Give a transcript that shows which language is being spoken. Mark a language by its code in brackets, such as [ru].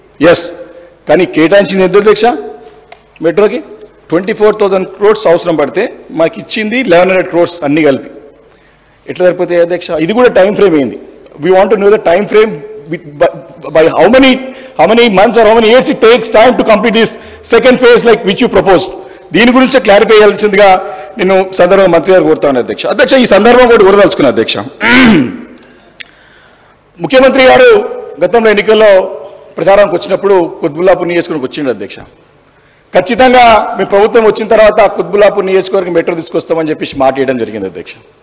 [te] Yes, కానీ కేటాయించింది ఎంత అధ్యక్ష? మెట్రోకి 24,000 crores అవసరం పడితే మాకు ఇచ్చింది 1,100 crores అన్ని కలిపి. ఎట్లా సరిపోతాయి అధ్యక్ష? ఇది కూడా టైం ఫ్రేమ్ అయింది. [en] We want to know the time frame by how many months or how many years it takes time to complete this second phase like which you proposed. [te] దీని గురించి క్లారిఫై చేయాల్సిందిగా నేను సందర్భంగా మంత్రి గారు కోరుతాను అధ్యక్ష. ఈ సందర్భం కూడా కోరదలుచుకున్నా అధ్యక్ష. ముఖ్యమంత్రి గారు గతంలో ఎన్నికల్లో ప్రచారానికి వచ్చినప్పుడు కుత్బుల్లాపూర్ నియోజకవర్గం వచ్చిండు అధ్యక్ష. ఖచ్చితంగా మీ ప్రభుత్వం వచ్చిన తర్వాత కుత్బుల్లాపూర్ నియోజకవర్గం మెట్రో తీసుకొస్తామని చెప్పేసి మాట వేయడం జరిగింది అధ్యక్ష.